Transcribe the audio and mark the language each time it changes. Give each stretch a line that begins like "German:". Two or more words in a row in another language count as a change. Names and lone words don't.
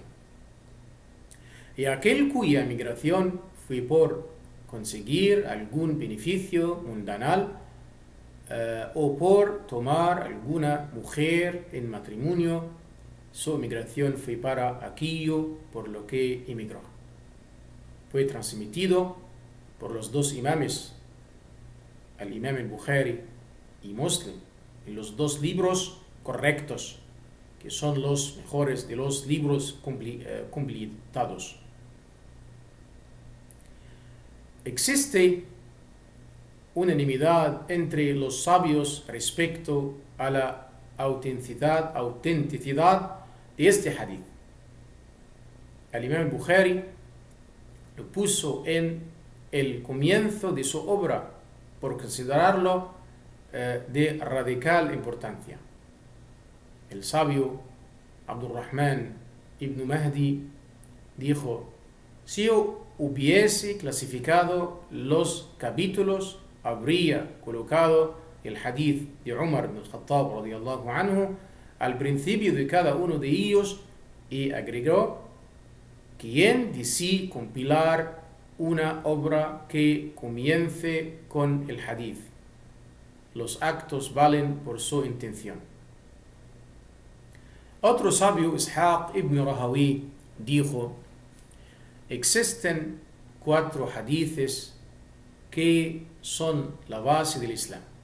Spanish: Y aquel cuya emigración fue por conseguir algún beneficio mundanal o por tomar alguna mujer en matrimonio, su emigración fue para aquello por lo que emigró. Fue transmitido por los dos imames, el imam al-Bukhari y Muslim, en los dos libros correctos, que son los mejores de los libros completados. Existe unanimidad entre los sabios respecto a la autenticidad de este hadith. El imam al-Bukhari lo puso en el comienzo de su obra por considerarlo de radical importancia. El sabio Abdurrahman ibn Mahdi dijo: si yo hubiese clasificado los capítulos, habría colocado el hadith de Umar ibn al-Khattab
Arabic: رضي الله عنه
Spanish: al principio de cada uno de ellos, y agregó: quien decide compilar una obra que comience con el hadith, los actos valen por su intención. Otro sabio, Ishaq ibn Rahawi, dijo: existen 4 hadiths que son la base del Islam.